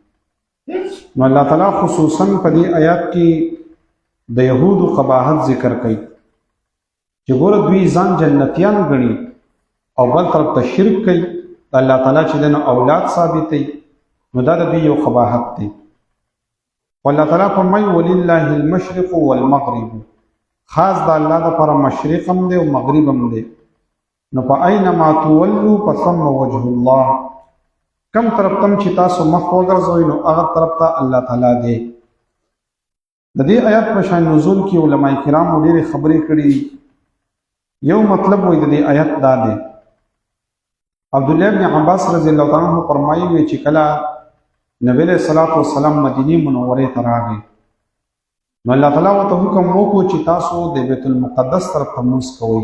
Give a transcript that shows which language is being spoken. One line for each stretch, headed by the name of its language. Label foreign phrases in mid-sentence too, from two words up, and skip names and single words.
Pashto: نو الله تعالی خصوصا په دې آیات کې د یهودو قباحت ذکر کوي چې ګوره دوی ځان جنتیان ګڼي او بل طرف ته شرک کوي، الله تعالی چې دنو اولاد ثابتوي، نو دا د دوی یو قباحت دی. والله تعالی فرمایي:
Arabic: ولله المشرق والمغرب.
Pashto: خاص د الله لپاره مشرق هم دی او مغرب هم دی. نو په
Arabic: اينما تولوا فثم وجه الله.
Pashto: کم طرف تم چې تاسو مخ وګرځوئ نو هغه طرف ته الله تعالی دی. د دې آیات په شان نزول کې علما کرام ډېرې خبرې کړي. یو مطلب وایي د دې آیات دا دی: عبد الله بن عباس
Arabic: رضی الله تعالی عنہ
Pashto: فرمایي چې کله نبی له
Arabic: صلوات و سلام
Pashto: مدینه منوره ته راغی، نو الله تعالی ورته حکم وکړو چې تاسو د بیت المقدس طرف ته مونږ کوئ.